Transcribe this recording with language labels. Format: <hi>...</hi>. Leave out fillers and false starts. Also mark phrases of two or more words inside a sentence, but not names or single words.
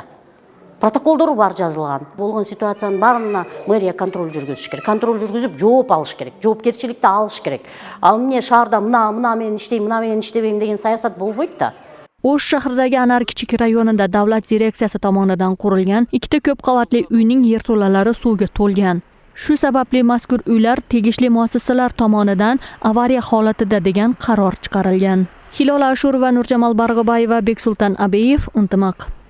<ky>Протоколдору бар жазылган. Болгон ситуациянын баарына мэрия контроль жүргүзүш керек. Контроль жүргүзүп жооп алыш керек. Жоопкерчиликти алыш керек. Ал эмне шаарда мына мен иштейм, мына мен иштебейм деген саясат болбойт да.</ky> <uz>Ош shahridagi Anar kichik rayonida davlat direksiyasi tomonidan qurilgan ikkita ko'p qavatli uyning yerto'lalari suvga to'lgan. Shu sababli mazkur uylar tegishli muassasalar tomonidan avariya holatida degan qaror chiqarilgan. Hilola Ashurova, Nurjamal Barg'obayeva, Beksulton Abeyev, Intimaq.</uz>